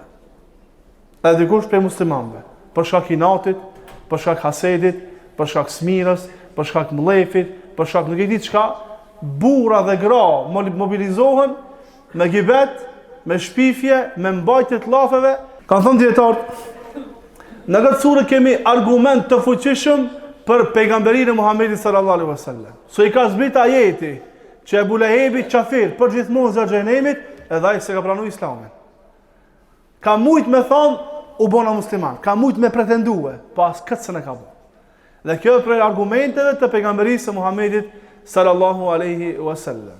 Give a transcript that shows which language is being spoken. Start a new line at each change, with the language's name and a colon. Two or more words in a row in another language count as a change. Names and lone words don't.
Albanian: Edhe dikush për muslimanëve, për shkak inatit, për shkak hasedit, për shkak smirës, për shkak mllefit, për shkak nuk e di çka, burra dhe gra mobilizohen me gibet, me shpifje, me mbajtje të llafeve. Kanë thënë dietarët, në këtë sure kemi argument të fuqishëm për pejgamberinë e Muhamedit
Arabic: صلى الله عليه وسلم.
Albanian: So i ka zbrit ajeti që Ebu Lehebi qafir për gjithmonë zjarr xhenemit, edhe ai se ka pranuar Islamin. Ka mujt me thonë, u bona musliman, ka mujt me pretendue, pas këtë se ne ka bo. Dhe kjo është prej argumenteve të pejgamberisë së Muhamedit
Arabic: صلى الله عليه وسلم.